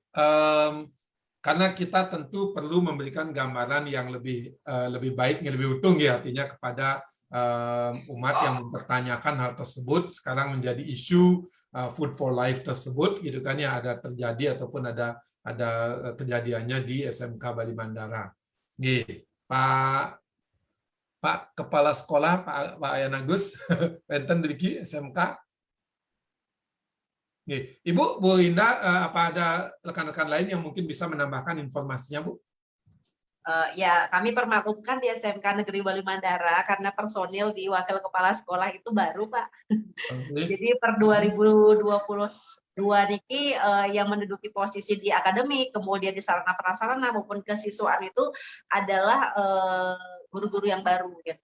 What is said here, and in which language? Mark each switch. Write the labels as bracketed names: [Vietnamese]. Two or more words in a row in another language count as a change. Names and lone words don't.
[Indonesian] Karena kita tentu perlu memberikan gambaran yang lebih baik, lebih utuh ya, artinya kepada umat yang mempertanyakan hal tersebut. Sekarang menjadi isu Food for Life tersebut, gitu kan, yang ada terjadi ataupun ada kejadiannya di SMK Bali Mandara. Pak Kepala Sekolah, Pak Wayan Agus, [Balinese] Penten Driki [Indonesian] SMK. Ibu, Bu Indah, apa ada rekan-rekan lain yang mungkin bisa menambahkan informasinya, Bu? Ya, kami permaklumkan di SMK Negeri Bali Mandara karena personil di Wakil Kepala Sekolah itu baru, Pak. Jadi per 2022 niki yang menduduki posisi di akademik, kemudian di sarana prasarana maupun kesiswaan itu adalah guru-guru yang baru, gitu.